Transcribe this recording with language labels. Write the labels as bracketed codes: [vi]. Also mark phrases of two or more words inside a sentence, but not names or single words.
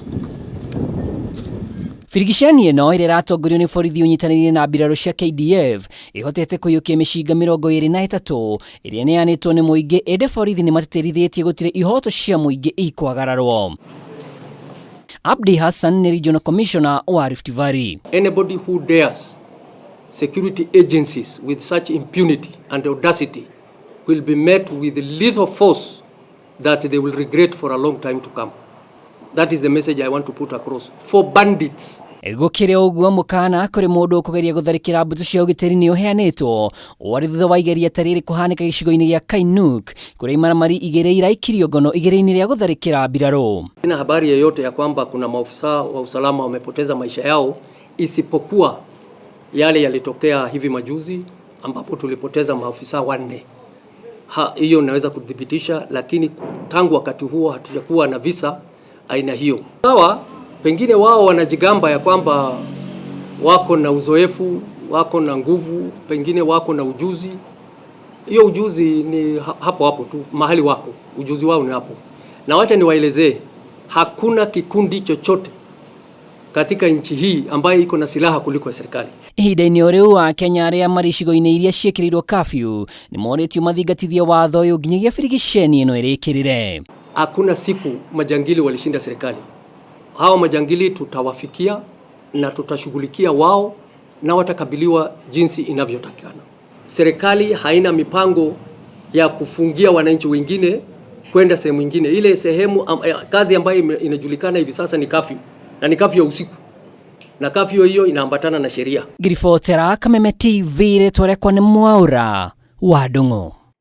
[ki] Birigiceni ĩno ĩrĩa ĩratongorio nĩ borithi ũnyitanĩire na mbirarũ cia KDF ĩhotete kũiyũkia mĩcinga 23 ĩrĩa ĩneyanĩtwo nĩ mũingĩ, ĩndĩ borithi nĩ matĩtĩrithĩtie gũtirĩ ihoto cia mũingĩ ikwagararwo. Abdi Hassan, [en] Regional Commissioner [ki] wa Rift Valley. [en] Anybody who dares security agencies with such impunity and audacity will be met with lethal force that they will regret for a long time to come. That is the message I want to put across for bandits. [ki] Gũkĩrĩ ũguo mũkana kũrĩ mũndũ ũkũgeria gũtharĩkĩra mbutu cia ugitiri nĩ ũheanĩtwo warĩ thutha wa igeria tarĩrĩ kũhanĩka gĩcigo-inĩ gĩa Kainuk kũrĩa imaramari igĩrĩ iraikĩrio ngono igĩrĩ-inĩ rĩa gũtharĩkĩra mbirarũ. [sw] Sina habari yoyote ya kwamba kuna maofisa wa usalama wamepoteza maisha yao, isipokuwa yale yalitokea hivi majuzi ambapo tulipoteza maofisa 4. Hiyo naweza kudhibitisha, lakini tangu wakati huo hatujakuwa na visa aina hiyo. Sawa, pengine wao wanajigamba ya kwamba wako na uzoefu, wako na nguvu, pengine wako na ujuzi. Hiyo ujuzi ni hapo tu, mahali wako, ujuzi wao ni hapo. Na wacha niwaelezee, hakuna kikundi chochote katika nchi hii ambayo iko na silaha kuliko serikali. [ki] Ihinda-inĩ rĩu Akenya aria mari icigo-ini iria ciĩkĩrĩirwo curfew nĩ moretio mathingatithie watho ũyũ nginyagia birigiceni ĩno ĩrĩkĩrĩre. [sw] Hakuna siku majangili walishinda serikali. Hawa majangili tutawafikia na tutashughulikia wao na watakabiliwa jinsi inavyotakikana. Serikali haina mipango ya kufungia wananchi wengine kwenda sehemu nyingine. Ile sehemu kazi ambayo inajulikana hivi sasa ni curfew, na ni curfew ya usiku. Na curfew hiyo inaambatana na sheria. [ki] Grifotera Kameme TV retore kwa ni mwaura wa Ndung'u.